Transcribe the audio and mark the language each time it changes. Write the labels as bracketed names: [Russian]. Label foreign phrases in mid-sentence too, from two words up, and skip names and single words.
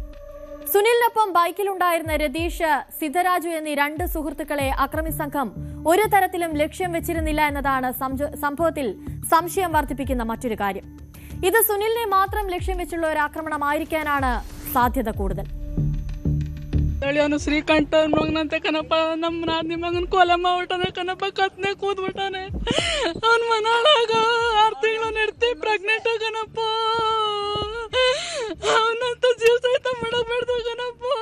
[Malayalam] സുനിലിനൊപ്പം ബൈക്കിലുണ്ടായിരുന്ന രതീഷ്, സിദ്ധരാജു എന്നീ 2 സുഹൃത്തുക്കളെ അക്രമി സംഘം ഒരു തരത്തിലും ലക്ഷ്യം വെച്ചിരുന്നില്ല എന്നതാണ് സംഭവത്തിൽ സംശയം വർദ്ധിപ്പിക്കുന്ന മറ്റൊരു കാര്യം. ഇത് സുനിലിനെ മാത്രം ലക്ഷ്യം വെച്ചുള്ള ഒരു ആക്രമണമായിരിക്കാനാണ് സാധ്യത കൂടുതൽ. [Kannada] ಶ್ರೀಕಂಠ ಮಗನಂತೆ ಕಣಪ್ಪ, ನಮ್ಮ ನಾದಿನಿ ಮಗನ ಕೊಲೆ ಮಾಡ್ಬಿಟ್ಟಾನೆ ಕಣಪ್ಪ, ಕತ್ನೆ ಕೂದ್ಬಿಟ್ಟಾನೆ. ಅವನ ಮನಾಳಾಗ 6 ತಿಂಗಳು ನೆಡ್ತಿ ಪ್ರೆಗ್ನೆಂಟ್ ಕಣಪ್ಪ. ಅವನಂತ ಜೀವ ಸಹಿತ ಮಾಡಬೇಡ್ದು ಕಣಪ್ಪ.